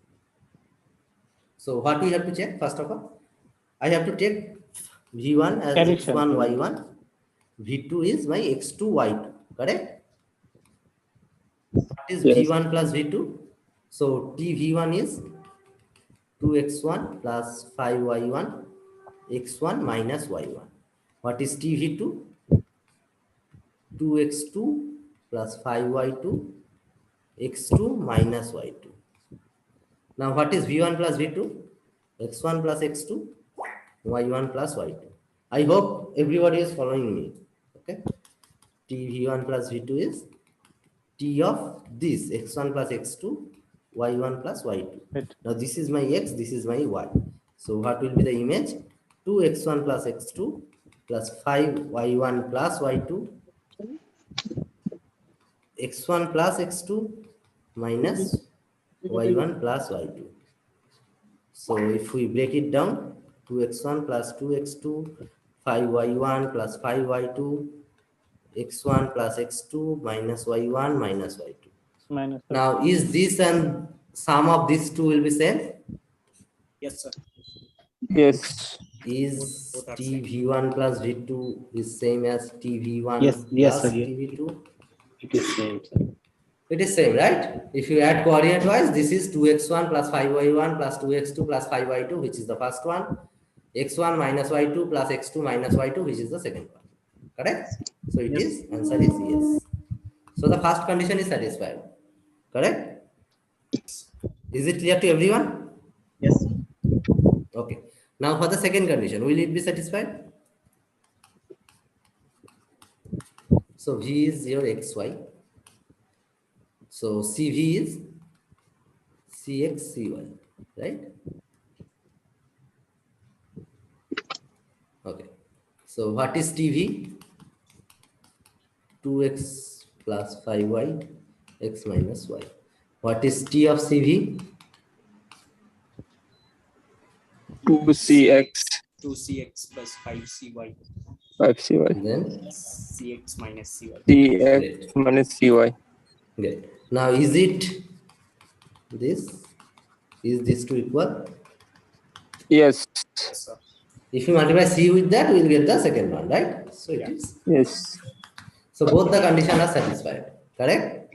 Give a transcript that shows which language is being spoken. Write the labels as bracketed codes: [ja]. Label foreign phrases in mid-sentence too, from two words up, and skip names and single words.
[en] So what we have to check first of all? I have to take V1 as x1, y1. V2 is my x2, y2, correct? What is V1 plus V2? So TV1 is 2x1 plus 5y1, x1 minus y1. What is TV2? 2x2 plus 5y2, x2 minus y2. Now what is V1 plus V2? x1 plus x2, y1 plus y2. I hope everybody is following me. Okay. T v1 plus v2 is t of this x1 plus x2, y1 plus y2. Now this is my x, this is my y. So what will be the image? 2x1 plus x2 plus 5y1 plus y2, x1 plus x2 minus y1 plus y2. So if we break it down, 2x1 plus 2x2, 5y1 plus 5y2, x1 plus x2 minus y1 minus y2. Now, is this and sum of these two will be same? Yes, sir. Yes. Is TV1 plus V2 is same as TV1 yes, plus sir. TV2? It is same, sir. It is same, right? If you add coordinate wise, this is 2x1 plus 5y1 plus 2x2 plus 5y2, which is the first one. x1 minus y2 plus x2 minus y2, which is the second one. Correct? So it is, answer is yes. So the first condition is satisfied. Correct? Is it clear to everyone? Yes. Okay. Now for the second condition, will it be satisfied? So V is your xy. So CV is CX, CY, right? Okay. So what is TV? 2x plus 5y, x minus y. What is T of CV? 2cx. 2cx plus 5cy. 5cy. Then cx minus cy. cx minus cy. Great. Now is it this? Is this two equal? Yes. Yes, sir. If you multiply C with that, we will get the second one, right? So it is. Yes. So both the conditions are satisfied, correct?